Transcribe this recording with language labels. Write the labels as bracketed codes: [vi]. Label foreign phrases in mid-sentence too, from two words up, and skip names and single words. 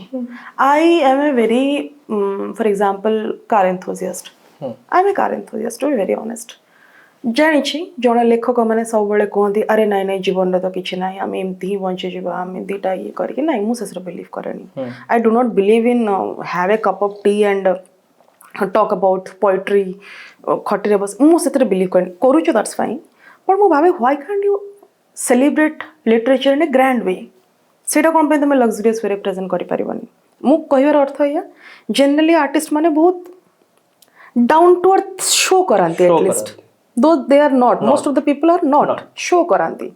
[en] I am a very for example car enthusiast, I am a car enthusiast, to be very honest. [or] ଜାଣିଛି ଜଣେ ଲେଖକମାନେ ସବୁବେଳେ କୁହନ୍ତି ଆରେ ନାଇଁ ନାଇଁ ଜୀବନରେ ତ କିଛି ନାହିଁ, ଆମେ ଏମିତି ହିଁ ବଞ୍ଚିଯିବା, ଆମେ ଦିଟା ଇଏ କରିକି, ନାଇଁ ମୁଁ ଶେଷରେ ବିଲିଭ୍ କରେନି। [en] I do not believe in have a cup of tea and talk about poetry [or] ଖାତିରେ ବସ, ମୁଁ ସେଥିରେ ବିଲିଭ୍ କରେନି। [en] କରୁଛୁ that's fine, but [or] ମୁଁ ଭାବେ [en] why can't you celebrate literature in a grand way? [or] ସେଇଟା କ'ଣ ପାଇଁ ତୁମେ [en] luxurious wayre present [or] କରିପାରିବନି? ମୁଁ କହିବାର ଅର୍ଥ ଏଇଆ, [en] generally artist [or] ମାନେ ବହୁତ [en] down to earth show [or] କରାନ୍ତି, [en] at least though they are not, most of the people are not, show [or] କରାନ୍ତି।